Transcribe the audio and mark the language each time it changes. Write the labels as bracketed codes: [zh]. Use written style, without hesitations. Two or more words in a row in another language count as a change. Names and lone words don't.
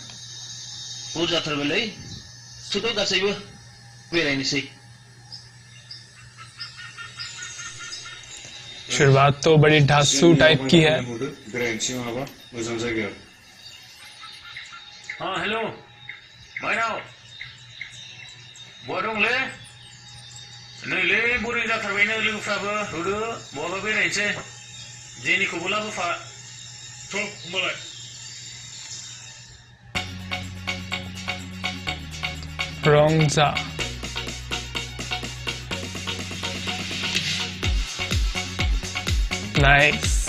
[hi] शुरुआत तो बड़ी ढासू टाइप की है। [brx] हाँ हेलो माइनाव बहा दंलै नैलै बोरै जाथारबायनो लोगोफ्राबो होदो बहाबा बेरायनोसै जेनिखौबो लाबोफा थ' होमबालाय रोंगजा नाइस।